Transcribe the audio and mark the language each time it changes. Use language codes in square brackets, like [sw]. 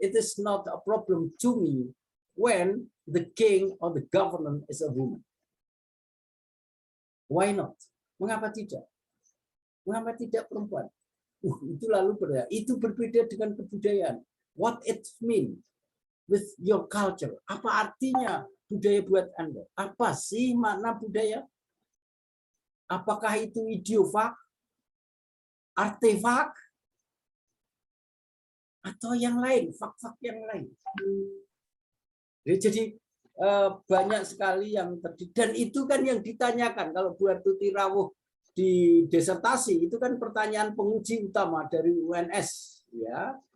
[en] It is not a problem to me when the king or the governor is a woman. Why not? [id] Mengapa tidak? Mengapa tidak perempuan? Itu lalu berbeda. Itu berbeda dengan kebudayaan. [en] What it mean with your culture? [id] Apa artinya budaya buat Anda? Apa sih makna budaya? Apakah itu idiofak, artefak, atau yang lain, fak-fak yang lain? Jadi banyak sekali yang terjadi. Dan itu kan yang ditanyakan kalau Bu Hartuti Rawuh di disertasi, itu kan pertanyaan penguji utama dari UNS, ya.